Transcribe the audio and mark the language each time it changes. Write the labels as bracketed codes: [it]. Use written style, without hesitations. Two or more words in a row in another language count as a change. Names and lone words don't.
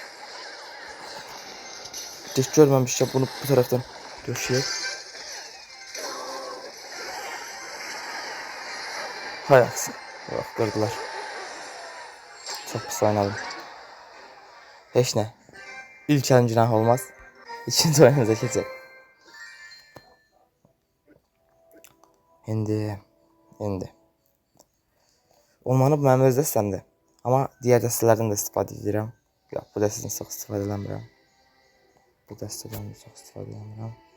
[tr] Hiç görmemiş ya bunu bu taraftan. Döşeyek. Hay aksi. Bak gördüler. Çok pis oynadım. Hiç ne. İlk günah olmaz. [az] İkinci oyunumuza keçək. İndi. Olmanı bu mənim öz dəstəmdir. Amma digər dəstələrdən də istifadə edirəm. Yox, bu dəstədən çox istifadə eləmirəm. Bu dəstədən də çox istifadə eləmirəm.